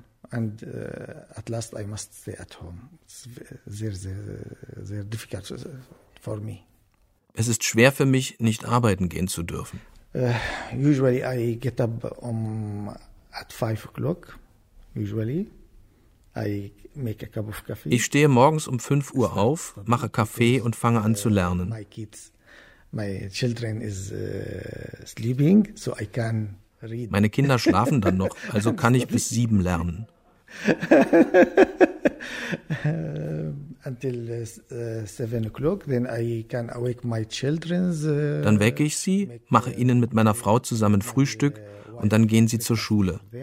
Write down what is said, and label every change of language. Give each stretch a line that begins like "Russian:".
English: And at last I must stay at home. It's
German: sehr, sehr, sehr
English: difficult for me.
German: Es ist schwer für mich, nicht arbeiten gehen zu dürfen.
English: Usually I get up at 5 o'clock. Usually I make a cup of coffee.
German: Ich stehe morgens um 5 Uhr auf, mache Kaffee und fange an zu lernen. Meine Kinder schlafen dann noch, also kann ich bis 7 lernen.
English: Until 7 o'clock, then I can awake my children.
German: Dann wecke ich sie, mache ihnen mit meiner Frau zusammen Frühstück und dann gehen sie zur Schule.